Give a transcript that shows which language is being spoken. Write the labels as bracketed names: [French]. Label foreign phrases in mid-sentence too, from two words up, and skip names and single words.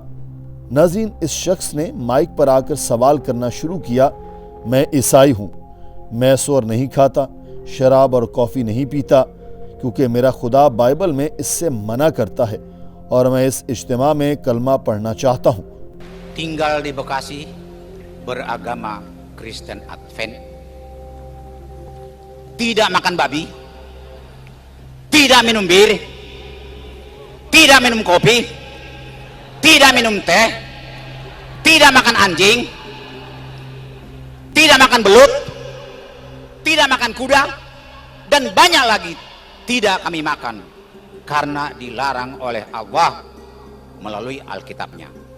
[Hindi] नाज़रीन, इस शख्स ने माइक पर आकर सवाल करना शुरू किया, मैं ईसाई हूँ, मैं सूअर नहीं खाता, शराब और कॉफ़ी नहीं पीता, क्योंकि मेरा खुदा बाइबल में इससे मना करता है और मैं इस इज्तिमा में कलमा पढ़ना चाहता हूँ। [Indonesian] Tinggal di Bekasi, beragama Kristen Advent, tidak makan babi, tidak minum bir, tidak minum kopi, tidak minum teh, tidak makan anjing, tidak makan belut, tidak makan kuda, dan banyak lagi tidak kami makan karena dilarang oleh Allah melalui Alkitabnya.